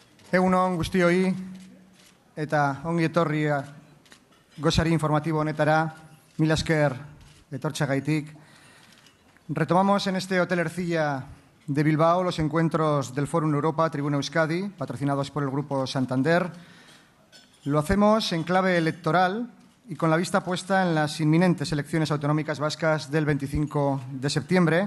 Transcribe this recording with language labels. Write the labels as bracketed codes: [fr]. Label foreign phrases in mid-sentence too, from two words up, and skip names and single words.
[eu] Egun on guztioi eta ongi etorria gozari informatibo honetara, mila esker etortxagaitik. [es] Retomamos en este Hotel Ercilla de Bilbao los encuentros del Fórum Europa Tribuna Euskadi, patrocinados por el Grupo Santander. Lo hacemos en clave electoral y con la vista puesta en las inminentes elecciones autonómicas vascas del 25 de septiembre.